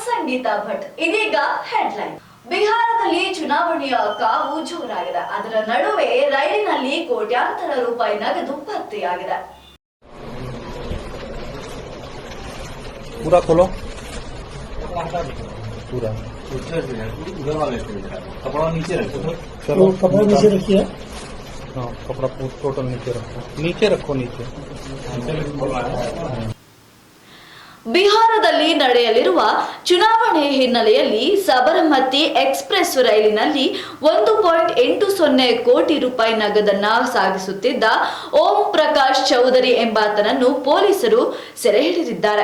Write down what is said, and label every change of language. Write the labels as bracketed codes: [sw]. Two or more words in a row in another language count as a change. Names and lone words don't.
[kn] ಸಂಗೀತಾ ಭಟ್. ಇದೀಗ ಹೆಡ್ಲೈನ್. ಬಿಹಾರದಲ್ಲಿ ಚುನಾವಣೆಯ ಕಾವು ಜೋರಾಗಿದೆ. ಅದರ ನಡುವೆ ರೈಲಿನಲ್ಲಿ ಕೋಟ್ಯಾಂತರ ರೂಪಾಯಿ ನಗದು ಪತ್ತೆಯಾಗಿದೆ. [hi] पूरा खोलो पूरा उधर वाले कपड़ा नीचे रखो। चलो कपड़ा नीचे रखिए। हाँ कपड़ा टोटल नीचे रखो नीचे [kn] ಬಿಹಾರದಲ್ಲಿ ನಡೆಯಲಿರುವ ಚುನಾವಣೆ ಹಿನ್ನೆಲೆಯಲ್ಲಿ ಸಬರಮತಿ ಎಕ್ಸ್ಪ್ರೆಸ್ ರೈಲಿನಲ್ಲಿ 1.80 ಕೋಟಿ ರೂಪಾಯಿ ನಗದನ್ನ ಸಾಗಿಸುತ್ತಿದ್ದ ಓಂ ಪ್ರಕಾಶ್ ಚೌಧರಿ ಎಂಬಾತನನ್ನು ಪೊಲೀಸರು ಸೆರೆ ಹಿಡಿದಿದ್ದಾರೆ.